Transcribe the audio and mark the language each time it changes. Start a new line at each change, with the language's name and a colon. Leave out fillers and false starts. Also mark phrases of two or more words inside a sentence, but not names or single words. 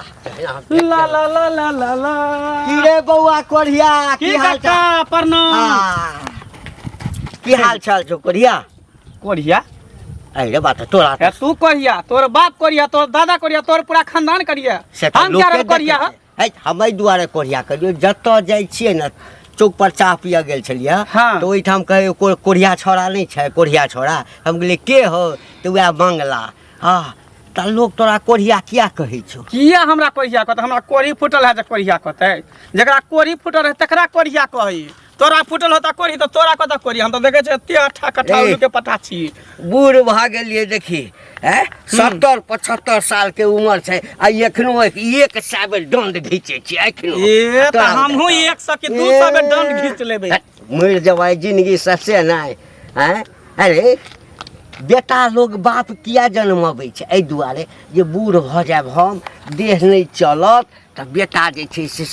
Maithili: ला ला ला ला ला ला की रे बौआ कोढ़िया की की हाल काका चाल प्रणाम की हाल चाल छौ कोढ़िया कोरिया अरे बात तोरा ए, तू कोरिया तोर बाप कोरिया तोर दादा कोरिया तोर पूरा खानदान कोरिया से तो हम क्या लोके रे कोरिया देखै छै। है हम एहि दुआरे कोढ़िया करियो जतऽ जाइ छियै ने चौक पर चाह पिया गेल छलियै हाँ। तो ओहिठाम कहे कोढ़िया छोड़ा नहीं छै कोढ़िया छोड़ा हम कहलिए के हो तो वएह मंगला हाँ त लोग तोरा कोढ़िया किया कहै छौ किया हमरा कोरिया कहते हमरा कोरी फुटल है जे कोरिया कहते जकरा कोरी फुटल है तकरा कोरिया कही तोरा फुटल होता कोरी तो तोरा कहता कोरी हम तो देखे छै एते अठा कट्ठा ए। उल्लू के पटा छी बूढ़ भऽ गेलियै देखी 70-75 साल के उम्र छै आ एखनो एक साबे दंड घीचे छी एखनो ए त तोरा हमहू बताउ। 100 के 200 में दंड घीच लेबै मर जवाई जिंदगी सबसे नहीं हैं अरे बेटा लोग बाप किया जन्मबै छै एहि दुआरे जे बूढ़ भऽ जायब हम देह नहीं चलत तऽ बेटा जे छै से